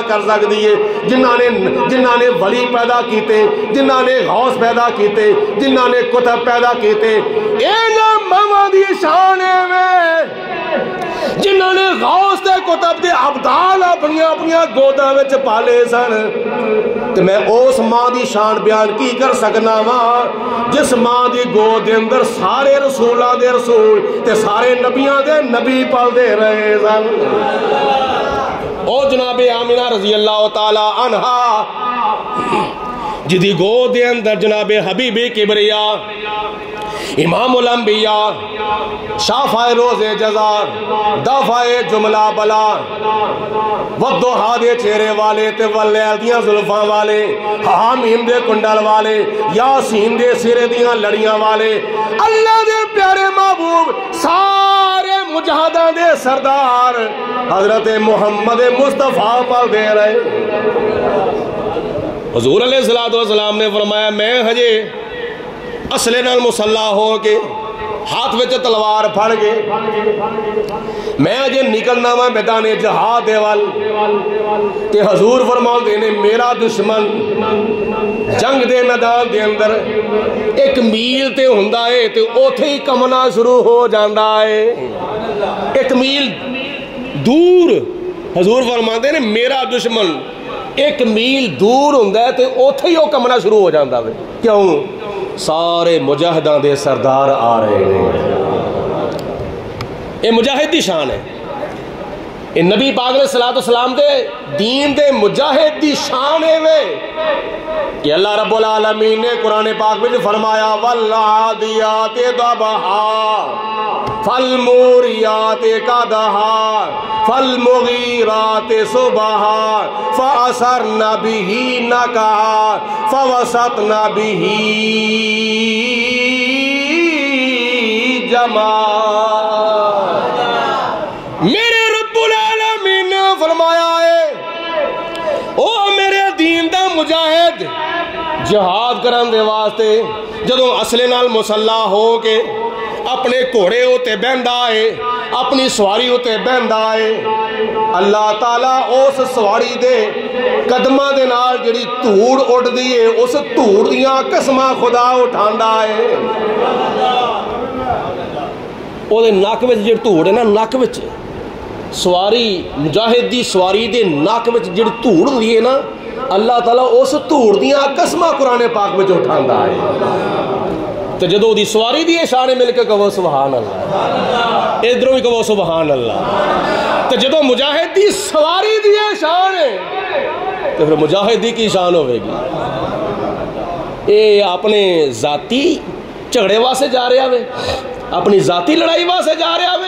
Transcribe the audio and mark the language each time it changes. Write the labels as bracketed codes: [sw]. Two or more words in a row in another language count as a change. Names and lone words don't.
[pa] کر سکتی ہے، جنہاں نے ولی پیدا کیتے، جنہاں نے غوث پیدا کیتے، جنہاں نے کتب پیدا کیتے، اینا ماما دی شان ہے میں جنہوں نے غوث دے کتب دے ابدال اپنی گوداں وچ پالے سن، تے میں اس ماں دی شان بیان کی کر سکنا وا جس ماں دی گود دے اندر سارے رسولاں دے رسول تے سارے نبیاں دے نبی پل دے رہے سن۔ او جناب آمنہ [ar] رضی اللہ تعالی عنہا [pa] جدی گود دے اندر جناب حبیب کبریا امام الانبیاء شافع روز جزا دافع جملہ بلا والضحا دے چہرے والے تے واللیل دیاں زلفاں والے حامیم دے کنڈل والے یاسین دے سرے دیاں لڑیاں والے اللہ دے پیارے محبوب سارے مجاہداں دے سردار حضرت محمد مصطفیٰ پر دے رہے۔ حضور علیہ السلام نے فرمایا میں ہجے اسلحے نال مسلح ہو کے ہاتھ وچ تلوار پھڑ کے میں اجے نکلنا وا میدان جہاد دے ول تے حضور فرماندے نے میرا دشمن جنگ دے میدان دے اندر ایک میل تے ہوندا ہے تے اوتھے ہی کمنا شروع ہو جاندا ہے، ایک میل دور حضور فرماندے نے میرا دشمن ایک میل دور ہوندا ہے تے اوتھے ہی او کمنا شروع ہو جاندا ہے۔ کیوں؟ سارے مجاہداں دے سردار آ رہے ہیں۔ یہ مجاہد دی شان ہے، یہ نبی پاک علیہ السلام دے دین دے مجاہد دی شان ہے وے کہ اللہ رب العالمین نے قرآن پاک میں فرمایا [ar] والعادیات ضبحا فالموریات قدحا فالمغیرات صبحا فأثرن به نقعا فوسطن به جمعا۔ [pa] میرے رب العالمین نے فرمایا ہے او میرے دین دا مجاہد جہاد کرن دے واسطے جدوں اسلحے نال مسلح ہو کے اپنے گھوڑے ہوتے بہندا ہے، اپنی سواری ہوتے بہندا ہے، اللہ تعالیٰ اس سواری دے قدمہ دے نال جڑی دھوڑ اڑ دی ہے اس دھوڑ دیاں قسمہ خدا اٹھاندا ہے۔ او دے ناک وچ جڑی دھوڑ ہے نا، ناک وچ سواری مجاہد دی سواری دے ناک وچ جڑی دھوڑ ہوئی ہے نا، اللہ تعالیٰ اس دھوڑ دیاں قسمہ قرآن پاک وچ اٹھاندا ہے۔ تو جدو دی سواری دی شان مل کے کہو [ar] سبحان اللہ، [pa] ادھروں بھی کہو [ar] سبحان اللہ۔ [pa] تو جدو مجاہد دی سواری دی شان ہے تو پھر مجاہد دی کی شان ہوئے گی؟ اے اپنے ذاتی جھگڑے واسطے جا رہا ہے، اپنی ذاتی لڑائی واسطے جا رہا ہے؟